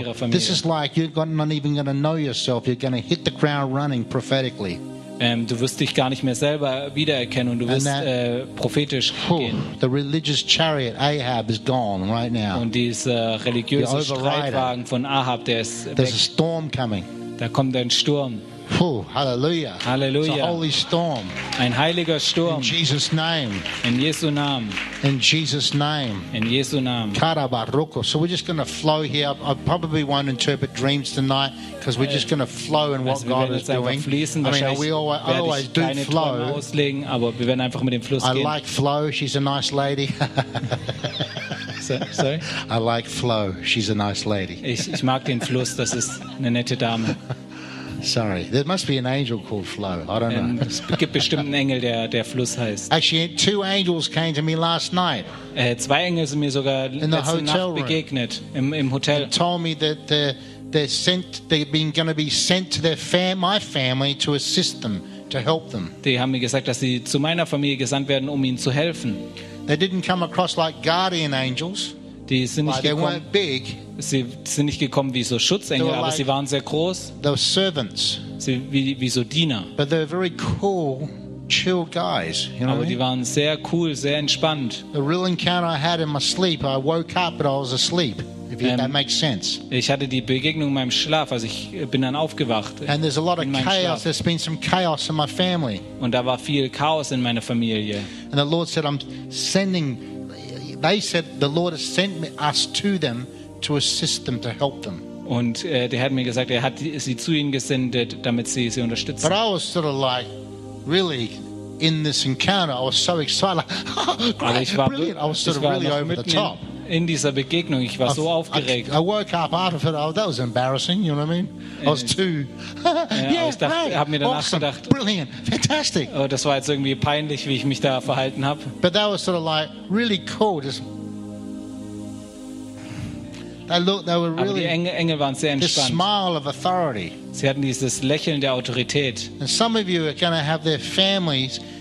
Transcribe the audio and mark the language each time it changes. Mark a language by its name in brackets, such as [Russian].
[English] This is like you're not even going to know yourself. You're going to hit the ground running prophetically. [German] Du wirst dich gar nicht mehr selber wiedererkennen und du wirst prophetisch gehen. [English] The religious chariot Ahab is gone right now. [German] Und dieser religiöse Streitwagen von Ahab, der ist weg. [English] There's a storm coming. [German] Da kommt ein Sturm. [English] Hallelujah. [German] Hallelujah. [English] It's a holy storm. [German] Ein heiliger Sturm. [English] In Jesus name. [German] In Jesu Namen. [English] In Jesus name. [German] In Jesu Namen. Karabaruko. [English] So we're just going to flow here. I probably won't interpret dreams tonight because we're just going to flow in what [German] also [English] God is doing. [German] Fließen. [English] I mean, we always do flow. [German] Auslegen, aber wir werden einfach mit dem Fluss [English] I [German] gehen. [English] Like flow. She's a nice lady. Sorry? I like flow. She's a nice lady. [German] Ich mag den Fluss. Das ist eine nette Dame. [English] Sorry, there must be an angel called Flo. I don't know. [German] Es gibt bestimmt einen Engel, der Fluss heißt. [English] Actually, two angels came to me last night. [German] Zwei Engel sind mir sogar letzte Nacht begegnet im Hotel. [English] They told me that they've been going to be sent to my family to assist them, to help them. [German] Die haben mir gesagt, dass sie zu meiner Familie gesandt werden, um ihnen zu helfen. [English] They didn't come across like guardian angels. [German] Die sind nicht [English] they weren't big. [German] Sie sind nicht gekommen wie so Schutzengel, [English] like [German] aber sie waren sehr groß. [English] Servants. [German] Sie wie so Diener. [English] But they're very cool, chill guys. You know [German] aber die waren sehr cool, sehr entspannt. [English] The real encounter I had in my sleep, I woke up but I was asleep. If that makes sense. [German] Ich hatte die Begegnung in meinem Schlaf, also ich bin dann aufgewacht. [English] And there's a lot of chaos. There's been some chaos in my family. [German] Und da war viel Chaos in meiner Familie. [English] And the Lord said, I'm sending. They said the Lord has sent us to them to assist them, to help them. [German] Und der hat mir gesagt, hat sie zu ihnen gesendet, damit sie unterstützen. [English] But I was sort of like, really, in this encounter, I was so excited. Like, [German] aber ich war [English] brilliant. I was sort of really over the top. [German] In dieser Begegnung, ich war so aufgeregt. [English] I woke up after that. Oh, that was embarrassing. You know what I mean? I was too. Yeah, hey, [German] habe mir danach awesome, gedacht. [English] Brilliant, fantastic. [German] Oh, das war jetzt irgendwie peinlich, wie ich mich da verhalten habe. [English] But that was sort of like really cool. Just, they were really, [German] aber die Engel waren sehr entspannt. [English] The smile of authority. [German] Sie hatten dieses Lächeln der Autorität. [English] And some of you are going to have their families.